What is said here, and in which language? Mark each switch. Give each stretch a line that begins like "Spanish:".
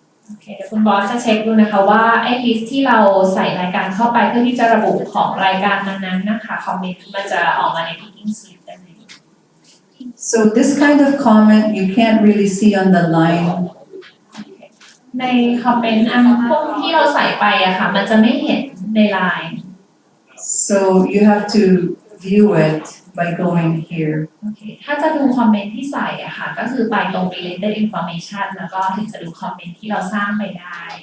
Thai: โอเคเดี๋ยวคุณบอสจะเช็คดูนะคะว่าไอ้ลิสต์ที่เราใส่รายการเข้าไปเพื่อที่จะระบุของรายการนั้นๆนะคะคอมเมนต์มันจะออกมาใน picking slip ได้ไหม
English: So this kind of comment you can't really see on the line.
Thai: ในคอมเมนต์อันพวกที่เราใส่ไปอะค่ะมันจะไม่เห็นในไลน์
English: So you have to view it by going here.
Thai: โอเคถ้าจะดูคอมเมนต์ที่ใส่อะค่ะก็คือไปตรง related information แล้วก็ถึงจะดูคอมเมนต์ที่เราสร้างไปได้